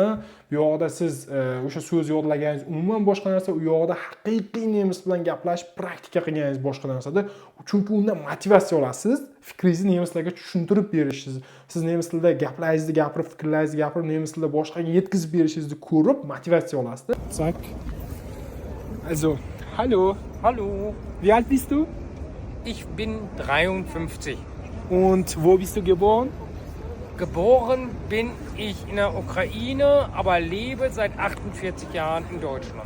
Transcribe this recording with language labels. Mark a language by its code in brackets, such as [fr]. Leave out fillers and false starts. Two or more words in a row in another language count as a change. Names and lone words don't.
[uz] Bu yoqda siz o'sha so'z yodlaganingiz umuman boshqa narsa, u yoqda haqiqiy nemis bilan gaplashib praktika qilganingiz boshqa narsada. Chunki undan motivatsiya olasiz. Fikringizni nemislarga tushuntirib berishingiz, siz nemis tilida gaplaringizni gapirib, fikrlaringizni gapirib, nemis tilida boshqaga yetkazib berishingizni ko'rib motivatsiya olasiz. [de] Zack. Also, hallo. Hallo, Wie alt bist du? ich bin 53. Und wo bist du geboren? Geboren bin ich in der Ukraine, aber lebe seit 48 Jahren in Deutschland.